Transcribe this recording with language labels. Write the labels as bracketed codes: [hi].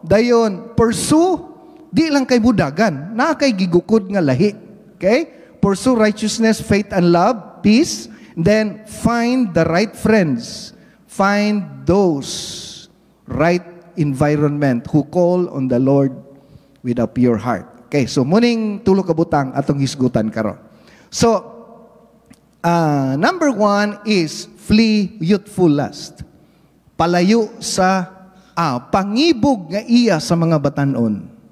[ceb] Dayon, pursue, di lang kay budagan, na kay gigukod nga lahi. [en] Okay? Pursue righteousness, faith, and love, peace. Then, find the right friends. Find those right environment who call on the Lord with a pure heart. [ceb] Okay, so muning tulo ka butang atong hisgutan karon. So, [en] number 1 is flee youthful lust. [ceb] Palayo sa pangibog nga iya sa mga batanon.